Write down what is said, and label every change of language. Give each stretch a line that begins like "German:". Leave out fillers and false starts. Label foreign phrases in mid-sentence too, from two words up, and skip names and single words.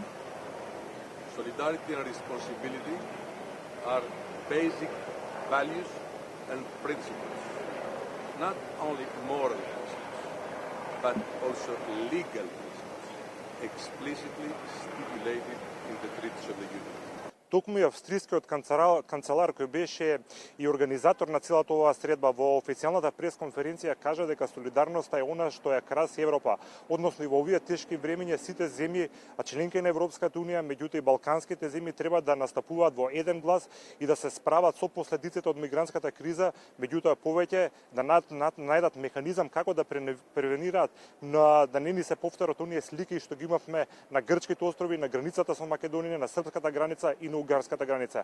English: Solidarity and responsibility are basic values and principles. Not only moral principles, but also legal principles, explicitly stipulated in the treaties of the Union.
Macedonian: Токму и австрискиот канцелар кој беше и организатор на целата оваа средба во официјалната пресконференција кажа дека солидарноста е она што ја краси Европа, односно и во овие тешки времиња сите земји, членки на Европската унија, меѓутоа и балканските земји треба да настапуваат во еден глас и да се справат со последиците од мигрантската криза, меѓутоа повеќе да најдат механизам како да превенираат да не ни се повторат оние слики што ги имавме на грчките острови, на границата со Македонија, на српската граница и на угарската граница.